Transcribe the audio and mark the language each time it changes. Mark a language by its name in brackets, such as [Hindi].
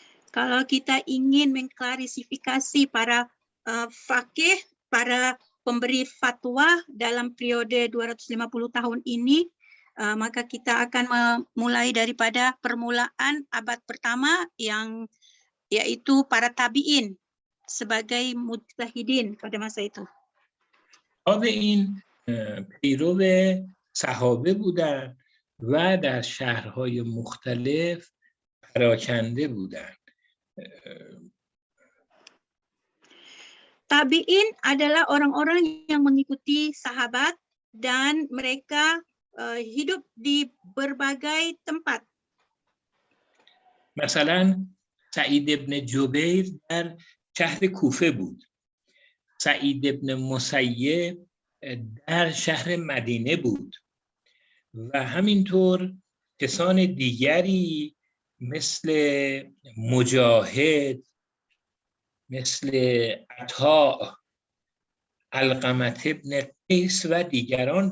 [Indonesian] Kalau kita ingin mengklarifikasi para faqih, para pemberi fatwa dalam periode 250 tahun ini, maka kita akan memulai daripada permulaan abad pertama yang yaitu para tabi'in sebagai mujtahidin pada masa itu. [Persian] این پیرو صحابه بودند و در شهرهای مختلف پراکنده بودند. [Indonesian] Tabi'in adalah orang-orang yang mengikuti sahabat dan mereka hidup di berbagai tempat. [Persian] مثلا سعید ابن جبیر در شهر کوفه بود. سعید ابن مسیب در شهر مدینه بود و همینطور کسان دیگری مثل مجاهد، مثل عطا، علقمة ابن قیس و دیگران.